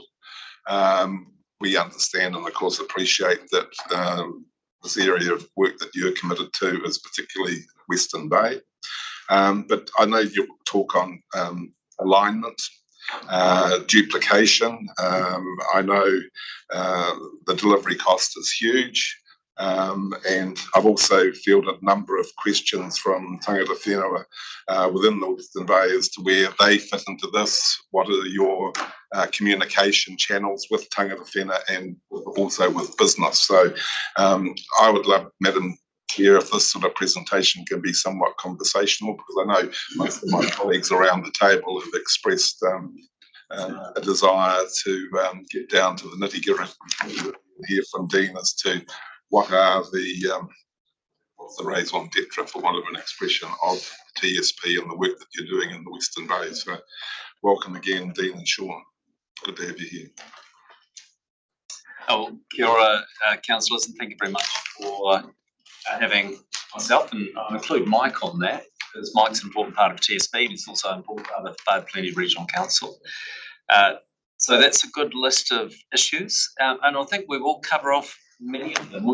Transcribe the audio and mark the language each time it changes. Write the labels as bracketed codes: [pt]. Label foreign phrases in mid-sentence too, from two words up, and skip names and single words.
[en] We understand and, of course, appreciate that this area of work that you're committed to is particularly Western Bay. But I know you'll talk on alignment, duplication. I know the delivery cost is huge. And I've also fielded a number of questions from [mi] tangata whenua [en] within the Western Bay as to where they fit into this. What are your communication channels with [mi] tangata whenua [en] and also with business? So I would love, Madam Chair, if this sort of presentation can be somewhat conversational, because I know most of my colleagues around the table have expressed a desire to get down to the nitty-gritty, hear from Dean as to what are what's the [fr] raison d'etre, [en] for want of an expression, of TSP and the work that you're doing in the Western Bay. So welcome again, Dean and Sean. Good to have you here. [mi] Oh, kia ora, [en] councillors, and thank you very much for having myself, and I'll include Mike on that, because Mike's an important part of TSP, and he's also an important part of the Bay of Plenty Regional Council. So that's a good list of issues, and I think we will cover off many of them.